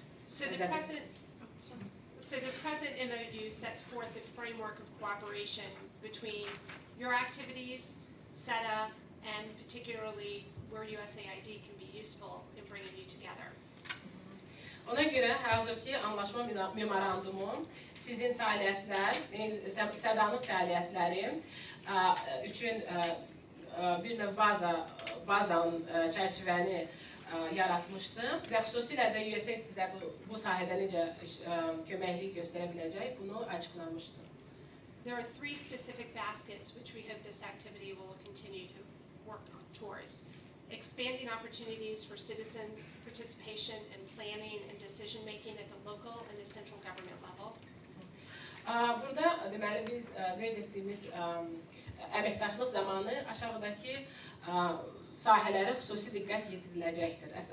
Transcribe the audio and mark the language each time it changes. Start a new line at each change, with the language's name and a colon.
English: So the present MOU sets forth the framework of cooperation between your activities, SEDA, and particularly where USAID can be useful in bringing you together.
Azerbaijani: Ona görə hazırki Anlaşma Memorandumu sizin fəaliyyətlər, SEDA-nın fəaliyyətləri üçün bir növ bazanın çərçivəni yaratmışdı və xüsusilə də USAID sizə bu sahədə necə köməklik göstərə biləcək, bunu açıqlamışdı.
English: There are three specific baskets which we hope this activity will continue to work towards. Expanding opportunities for citizens' participation and planning and decision-making at the local and the central government level.
Azerbaijani: Burada deməli biz qeyd etdiyimiz əməkdaşlıq zamanı aşağıdakı sahələrə xüsusi diqqət yetiriləcəkdir.